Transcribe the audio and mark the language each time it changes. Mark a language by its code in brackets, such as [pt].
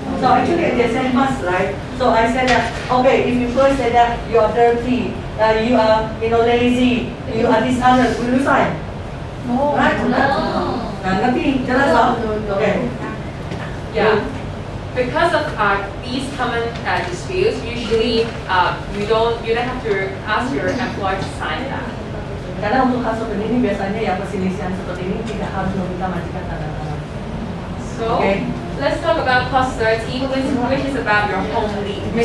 [en] So actually they said must, right? So I said that okay, if you first say that you are dirty, you are lazy, you are dishonest, will you sign? No. [id] Right? Nah, ngerti? Jelas loh? Oke. [en] Yeah. Because of these common disputes, usually you don't have to ask your employer to sign that. [id] Karena untuk hal seperti ini biasanya yang perselisihan seperti ini tidak harus meminta majikan tanda tangan. [en] So let's talk about clause 13, which is about your home leave.